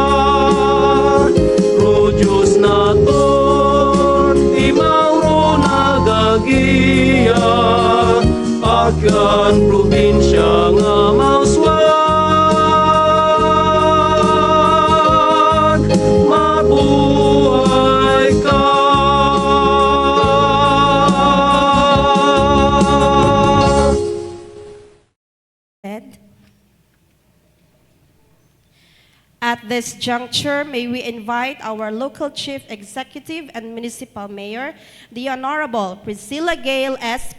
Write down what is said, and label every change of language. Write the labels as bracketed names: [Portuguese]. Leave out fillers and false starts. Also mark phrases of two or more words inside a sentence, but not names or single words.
[Aklanon] Ro Diyos na to, di Mauro nagagiya, akan probinsya nga mauswag mabuhay ka. [English] At this juncture, may we invite our local chief executive and municipal mayor, the Honorable Priscilla Gail S.